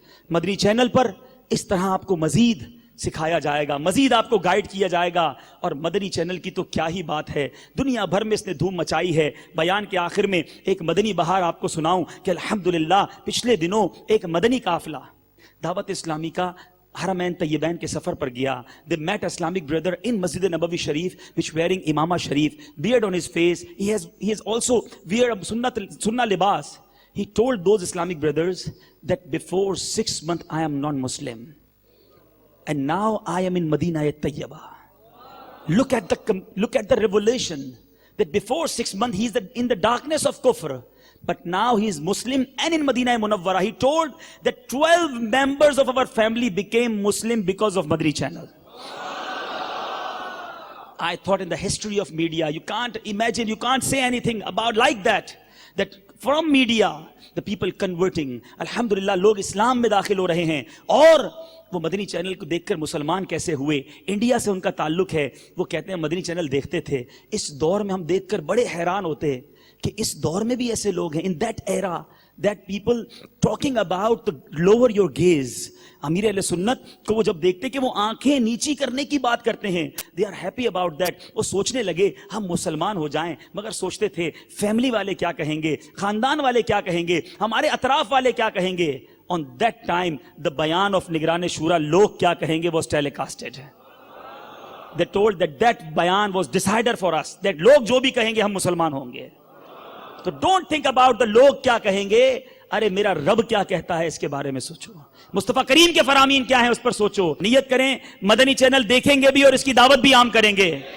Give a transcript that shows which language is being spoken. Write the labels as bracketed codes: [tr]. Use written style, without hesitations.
[ur] مدنی channel پر اس طرح آپ کو مزید سکھایا جائے گا, مزید آپ کو گائیڈ کیا جائے گا. اور مدنی چینل کی تو کیا ہی بات ہے, دنیا بھر میں اس نے دھوم مچائی ہے. بیان کے آخر میں ایک مدنی بہار آپ کو سناؤں کہ الحمدللہ پچھلے دنوں ایک مدنی قافلہ دعوت اسلامی کا حرمین طیبین کے سفر پر گیا. [en] They met Islamic brother in Masjid Nabawi Sharif which wearing imama Sharif, beard on his face. He has also wear a sunnah libas. He told those Islamic brothers that before 6 months I am non-Muslim and now I am in Madinah at-Tayyibah. Look at the revelation that before 6 months he is in the darkness of kufr, but now he is Muslim and in Madinah Munawwara. He told that 12 members of our family became Muslim because of Madri channel. I thought in the history of media, you can't imagine, you can't say anything about like that from media, the people converting. [ur] Alhamdulillah, log Islam mein dakhil ho rahe hain. اور وہ مدنی channel کو دیکھ کر مسلمان کیسے ہوئے. India سے ان کا تعلق ہے. وہ کہتے ہیں مدنی چینل دیکھتے تھے. اس دور میں ہم دیکھ کر بڑے حیران ہوتے کہ اس دور میں بھی ایسے لوگ ہیں. [en] in that era, that people talking about to lower your gaze. [ur] امیر اہل سنت کو وہ جب دیکھتے کہ وہ آنکھیں نیچی کرنے کی بات کرتے ہیں, [en] they are happy about that. [ur] وہ سوچنے لگے ہم مسلمان ہو جائیں, مگر سوچتے تھے فیملی والے کیا کہیں گے, خاندان والے کیا کہیں گے, ہمارے اطراف والے کیا کہیں گے. [en] On that time, the bayan of نگران شورا, [ur] لوگ کیا کہیں گے, [en] was telecasted. They told that bayan was decider for us, that [ur] لوگ جو بھی کہیں گے ہم مسلمان ہوں گے. تو [en] don't think about the [ur] لوگ کیا کہیں گے، ارے میرا رب کیا کہتا ہے اس کے بارے میں سوچو، مصطفیٰ کریم کے فرامین کیا ہیں اس پر سوچو. نیت کریں مدنی چینل دیکھیں گے بھی اور اس کی دعوت بھی عام کریں گے.